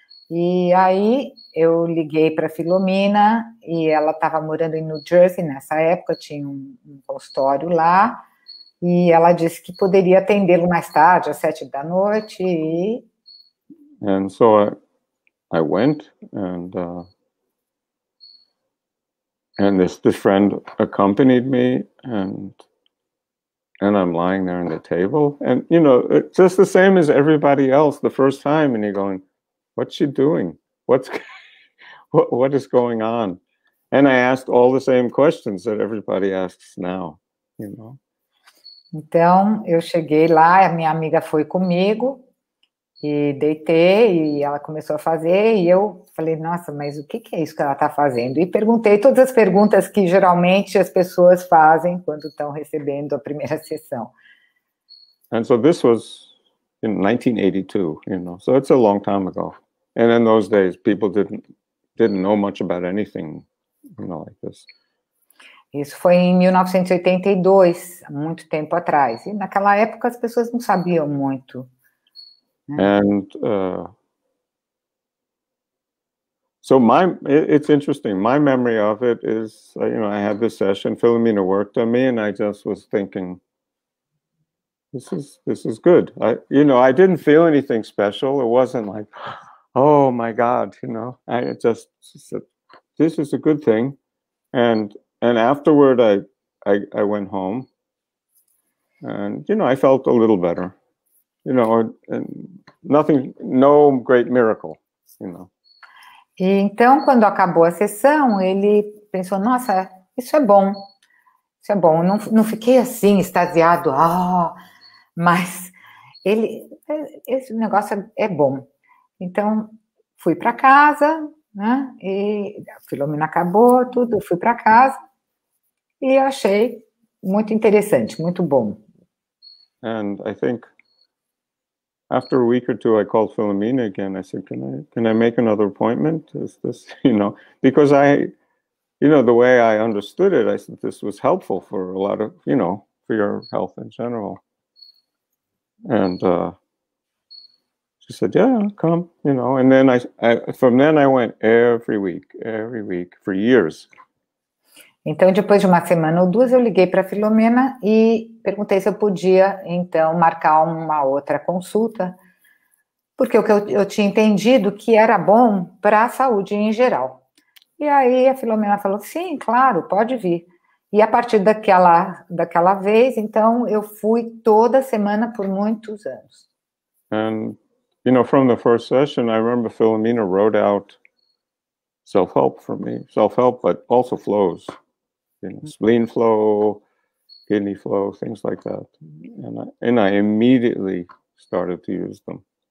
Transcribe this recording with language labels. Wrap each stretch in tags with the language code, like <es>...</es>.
<pt>E aí eu liguei para a Philomena, e ela estava morando em New Jersey nessa época, tinha um consultório lá, e ela disse que poderia atendê-lo mais tarde, às 7 da noite, e...</pt> <en>And so I went, and this friend accompanied me, and I'm lying there on the table, and, you know, it's just the same as everybody else the first time, and you're going, what's she doing? What is going on? And I asked all the same questions that everybody asks now, you know.</en> <pt>Então, eu cheguei lá, a minha amiga foi comigo, e deitei, e ela começou a fazer, e eu falei, nossa, mas o que é isso que ela está fazendo? E perguntei todas as perguntas que geralmente as pessoas fazem quando estão recebendo a primeira sessão.</pt> <en>And so this was in 1982, you know, so it's a long time ago. And in those days, people didn't know much about anything, you know, like this.</en> <pt>Isso foi em 1982, há muito tempo atrás. E naquela época as pessoas não sabiam muito.</pt> <en>And so it's interesting. My memory of it is, you know, I had this session, Philomena worked on me, and I just was thinking, this is good. I didn't feel anything special. It wasn't like, oh my God, you know. I just said, this is a good thing. And afterward, I went home, and, you know, I felt a little better, you know, and no great miracle, you know.</en> <pt>E então, quando acabou a sessão, ele pensou, nossa, isso é bom. Não fiquei assim, extasiado, mas esse negócio é bom. Então, fui para casa, né, e a Philomena acabou tudo, eu fui para casa, e achei Muito interessante, muito bom.</pt> <en>And I think after a week or two, I called Philomena again. I said, can I make another appointment? Is this, because the way I understood it, I said this was helpful for a lot of, for your health in general. And she said, yeah, come, and then from then I went every week for years.</en> <pt>Então, depois de uma semana ou duas, eu liguei para a Filomena e perguntei se eu podia, então, marcar uma outra consulta, porque o que eu tinha entendido que era bom para a saúde em geral. E aí a Filomena falou, sim, claro, pode vir. E a partir daquela vez, então, eu fui toda semana por muitos anos.</pt> <en>And, from the first session, I remember Philomena wrote out self-help for me, self-help, but also flows. Spleen flow, kidney flow, things like that. And I immediately started to use them.</en>